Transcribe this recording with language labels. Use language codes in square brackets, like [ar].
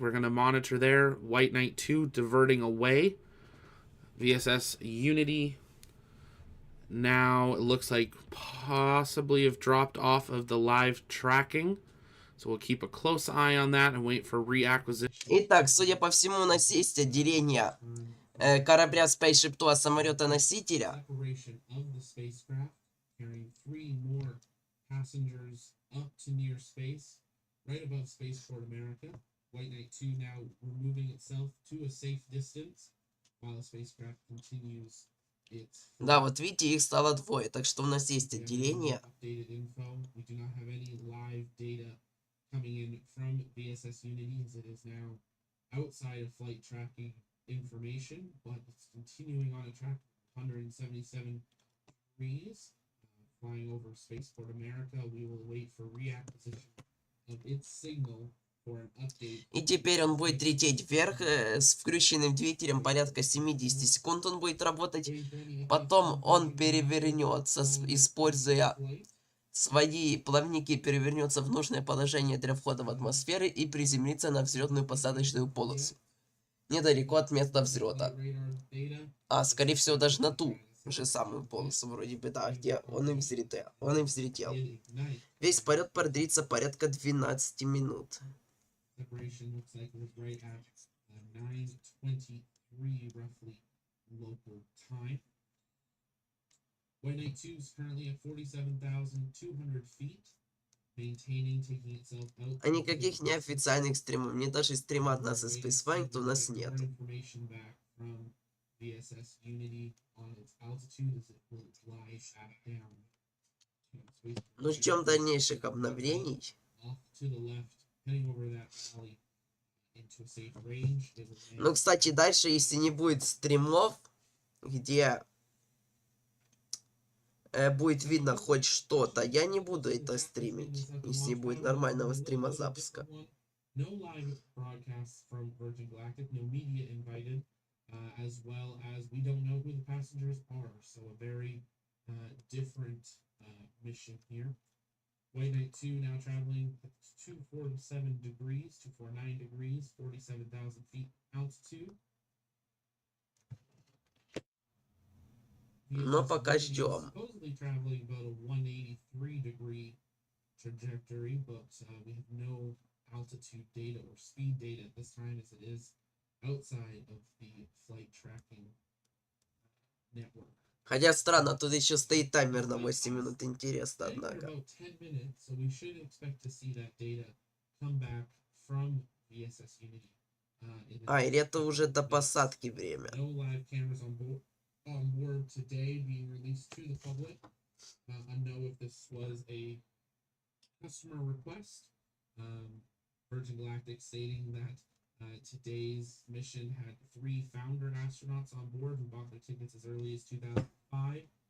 [en] We're going to monitor there. White Knight 2 diverting away. VSS Unity now it looks like possibly have dropped off of the live tracking. So we'll keep a close eye on that and wait for reacquisition. [ru] Итак, судя по всему, у нас есть отделение корабля SpaceShipTwo, самолета-носителя. [en] Separation of the spacecraft, carrying 3 more passengers up to near space, right above Spaceport America. White Knight 2 now removing itself to a safe distance, while the spacecraft continues its. [ru] Да, вот видите, их стало двое, так что у нас есть отделение. [en] Updated info. We do not have any live data coming in from VSS Unity, as it is now outside of flight tracking information, but it's continuing on a track 177 degrees, flying over Spaceport America. We will wait for reacquisition of its signal for an update. [ru] И теперь он будет лететь вверх с включенным двигателем, порядка 70 секунд он будет работать. Потом он перевернется, используя свои плавники, перевернется в нужное положение для входа в атмосферу и приземлится на взлетную посадочную полосу, недалеко от места взлета. А, скорее всего, даже на ту же самую полосу, вроде бы, да, где он и взлетел. Весь полет продлится порядка 12 минут. [en] Separation looks like it was right at 9:23 roughly local time. White Knight 2 is currently at 47,200 feet, maintaining, taking itself out. [ru] А никаких неофициальных стримов, мне даже стрима от нас из SpaceShipTwo у нас нет. [en] Information back from VSS Unity on its altitude as it will glide back down to space. [ru] Ну, ждем дальнейших обновлений. [en] Off to the left, heading over that valley into a safe range. It will land. [ru] Ну, кстати, дальше, если не будет стримов, где будет видно хоть что-то, я не буду это стримить, если не будет нормального стрима запуска. [en] No live broadcasts from Virgin Galactic, no media invited, as well as we don't know who the passengers are. So a very different mission here. White Knight 2 now traveling 247 degrees, 249 degrees, 47,000 feet altitude. [ru] Но пока ждем. [en] Supposedly traveling about a 183 degree trajectory, but we have no altitude data or speed data at this time, as it is outside of the flight tracking network. [ru] Хотя странно, тут еще стоит таймер на 8 минут, интересно, [en] For [ru] однако. [en] about 10 minutes, so we should expect to see that data come back from VSS Unity. In the [ru] А, или это уже до посадки время. [en] No live cameras on board today being released to the public. I know if this was a customer request. Virgin Galactic stating that today's mission had 3 founder astronauts on board who bought their tickets as early as 2005.